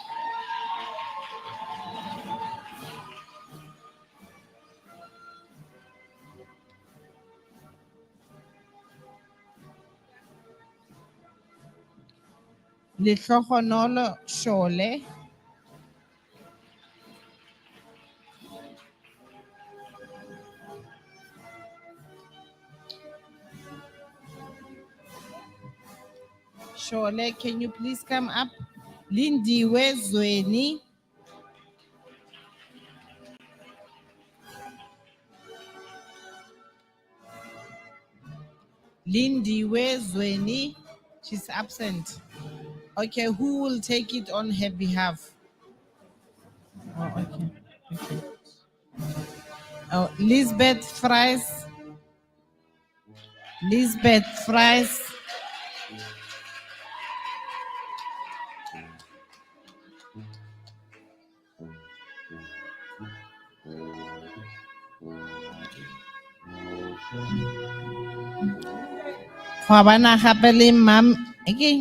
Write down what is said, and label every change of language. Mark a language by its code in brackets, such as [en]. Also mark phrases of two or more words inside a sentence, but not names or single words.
[en] Lehlohonolo Shole. Shole, can you please come up? Lindiwe Zweni. Lindiwe Zweni. She's absent. Okay, who will take it on her behalf? Oh, okay. Okay. Oh, Lisbeth Fries. Lisbeth Fries. Fabana Hapeli Mam again.